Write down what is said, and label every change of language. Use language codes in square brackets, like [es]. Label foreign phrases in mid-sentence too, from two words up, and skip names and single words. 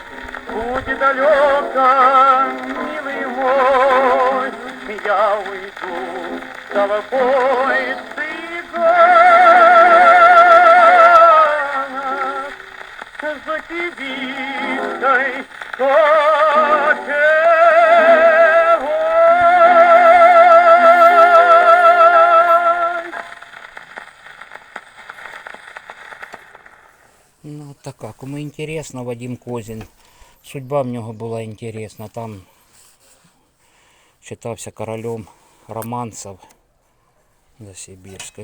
[ru] Будь далеко, милый мой, я уйду с тобой, цыганок, за кибиткой кочевой. [uk] Ну, така, кому інтересно, Вадим Козін. Судьба в нього була інтересна. Там вважався королем романсів за Сибірською.